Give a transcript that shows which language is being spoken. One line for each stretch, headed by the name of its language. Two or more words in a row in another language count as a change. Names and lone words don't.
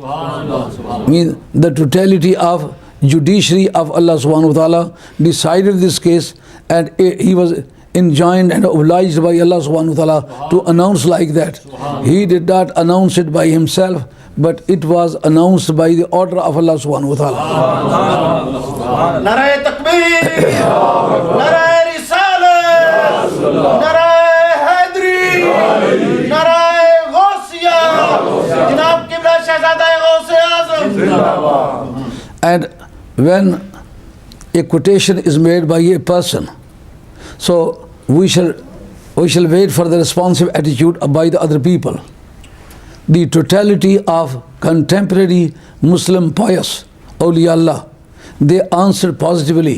English: Means the totality of judiciary of Allah
Arabic: سبحانه وتعالى
English: decided this case, and he was enjoined and obliged by Allah
Arabic: سبحانه وتعالى
English: to announce like that. He did not announce it by himself, but it was announced by the order of Allah
Arabic: سبحانه وتعالى.
Urdu: نعرۂ تکبیر, نعرۂ رسالت، نعرۂ حیدری، نعرۂ غوثیہ، جناب قبلہ شہزادہ غوث اعظم.
English: And when a quotation is made by a person, so we shall wait for the responsive attitude by the other people. The totality of contemporary Muslim pious
Arabic: أولياء الله,
English: they answered positively.